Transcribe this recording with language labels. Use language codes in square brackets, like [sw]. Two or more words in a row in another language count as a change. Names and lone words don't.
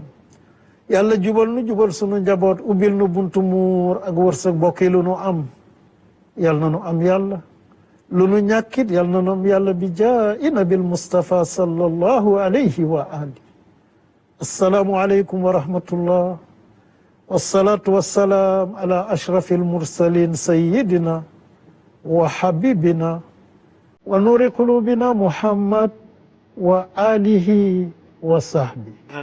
[wo] yàlla jubal nu jubal sunu njaboot, ubbil nu buntu muur ak wërsëg bokki lu nu am yal na nu am yàlla, lu nu ñàkkit yal na nu am yàlla [ar] بجاه النبي مصطفى صلى الله عليه وعلى آله. السلام عليكم ورحمة الله والصلاة والسلام على أشرف المرسلين سيدنا وحبيبنا ونور قلوبنا محمد وعلى آله وصحبه.